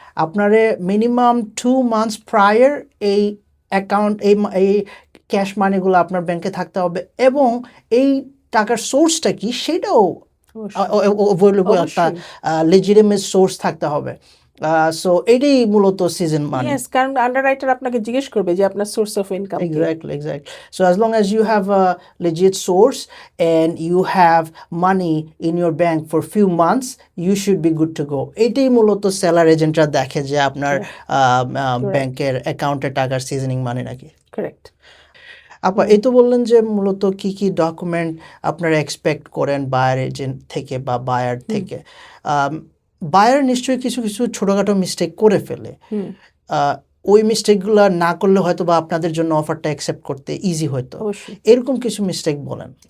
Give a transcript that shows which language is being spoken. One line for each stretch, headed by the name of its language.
Bangla: আপনারে minimum 2 months prior এই account এই ক্যাশ মানিগুলো আপনার ব্যাংকে থাকতে হবে, এবং এই টাকার সোর্সটা কি সেটাও অ্যাভেলেবল একটা লেজিটিমেট সোর্স থাকতে হবে। সো এটাই মূলত সিজন মানি। ইয়েস, কারণ আন্ডাররাইটার আপনাকে জিজ্ঞেস করবে যে আপনার সোর্স অফ ইনকাম কি।
English: Exactly. So as long as you have a legit source and you have money in your bank for few months, you should be good to go.
Bangla: এটাই মূলত seller এজেন্টরা দেখে যে আপনার ব্যাংকের অ্যাকাউন্টে টাকার সিজনিং মানে নাকি। কারেক্ট। আপা এই তো বললেন যে মূলত কি কি ডকুমেন্ট আপনারা এক্সপেক্ট করেন বায়ার এজেন্ট থেকে বা বায়ার থেকে। বায়ার নিশ্চয়ই কিছু কিছু ছোটোখাটো মিস্টেক করে ফেলে, ওই মিস্টেকগুলো না করলে হয়তো বা আপনাদের জন্য অফারটা অ্যাকসেপ্ট করতে ইজি হতো, এরকম কিছু মিস্টেক বলেন।